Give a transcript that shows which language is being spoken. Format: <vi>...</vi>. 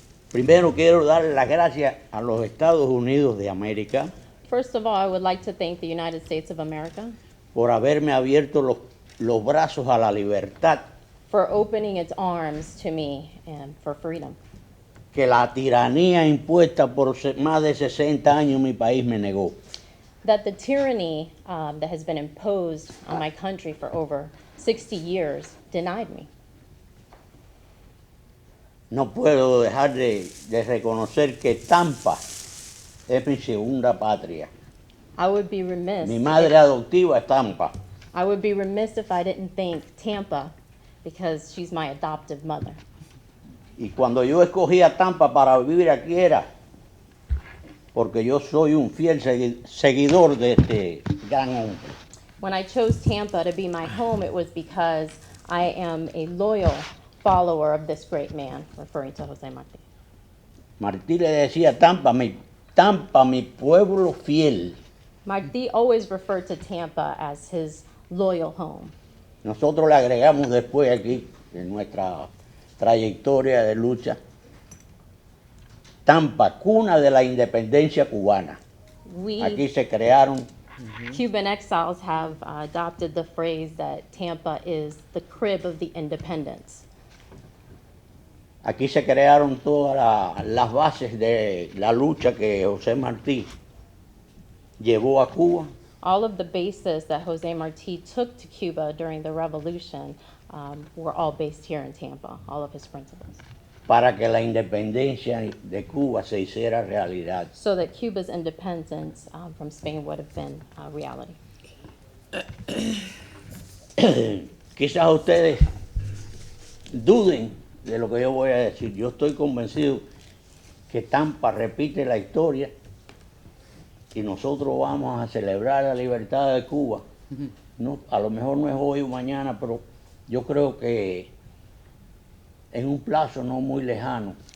<es>Primero quiero darle las gracias a los Estados Unidos de América.</es> <en>First of all, I would like to thank the United States of America</en> <es>por haberme abierto los brazos a la libertad</es> <en>for opening its arms to me and for freedom.</en> <es>que la tiranía impuesta por más de 60 años en mi país me negó.</es> <en>That the tyranny that has been imposed on my country for over 60 years denied me.</en> <es>No puedo dejar de reconocer que Tampa es mi segunda patria.</es> <en>I would be remiss.</en> <es>Mi madre adoptiva es Tampa.</es> <en>I would be remiss if I didn't thank Tampa because she's my adoptive mother.</en> <es>Y cuando yo escogí a Tampa para vivir aquí era porque yo soy un fiel seguidor de este gran hombre.</es> <en>When I chose Tampa to be my home, it was because I am a loyal follower of this great man, referring to Jose Marti.</en> <es>Martí le decía Tampa, mi pueblo fiel.</es> <en>Marti always referred to Tampa as his loyal home.</en> <es>Nosotros le agregamos después aquí, en nuestra trayectoria de lucha, Tampa, cuna de la independencia cubana. Aquí se crearon</es> <en>Cuban exiles have adopted the phrase that Tampa is the crib of the independence.</en> <es>Aquí se crearon todas las bases de la lucha que José Martí llevó a Cuba</es> <en>All of the bases that Jose Marti took to Cuba during the revolution were all based here in Tampa, all of his principles,</en> <es>para que la independencia de Cuba se hiciera realidad.</es> <en>so that Cuba's independence from Spain would have been reality.</en> <es>Quizás ustedes duden de lo que yo voy a decir. Yo estoy convencido que Tampa repite la historia y nosotros vamos a celebrar la libertad de Cuba. No, a lo mejor no es hoy o mañana, pero yo creo que en un plazo no muy lejano.</es>